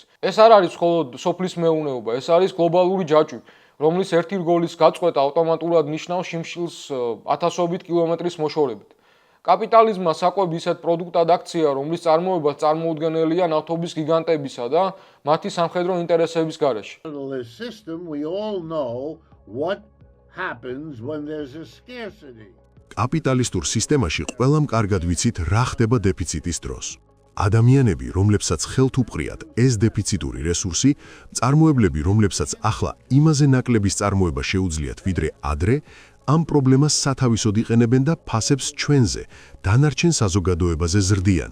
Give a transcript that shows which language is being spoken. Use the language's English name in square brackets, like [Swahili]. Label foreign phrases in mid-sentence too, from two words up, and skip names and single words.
[Georgian] ეს არ არის მხოლოდ სოფლის მეურნეობა, ეს არის გლობალური ჯაჭვი, რომლის ერთი რგოლის გაწყვეტა ავტომატურად ნიშნავს შიმშილს ათასობით კილომეტრის მოშორებით. კაპიტალიზმმა საკვები ისეთ პროდუქტად აქცია, რომლის წარმოება წარმოუდგენელია ნავთობის გიგანტებისა და მათი სამხედრო ინტერესების გარეშე. [English] This system, we all know what happens when there's a scarcity. [Georgian] კაპიტალისტურ სისტემაში ყველამ კარგად ვიცით რა ხდება დეფიციტის დროს. ადამიანები, რომლებსაც ხელთ უპყრიათ ეს დეფიციტური რესურსი, მწარმოებლები, რომლებსაც ახლა იმაზე ნაკლების წარმოება შეუძლიათ ვიდრე ადრე, ამ პრობლემას სათავისოდ იყენებენ და ფასებს ჩვენზე, დანარჩენ საზოგადოებაზე ზრდიან.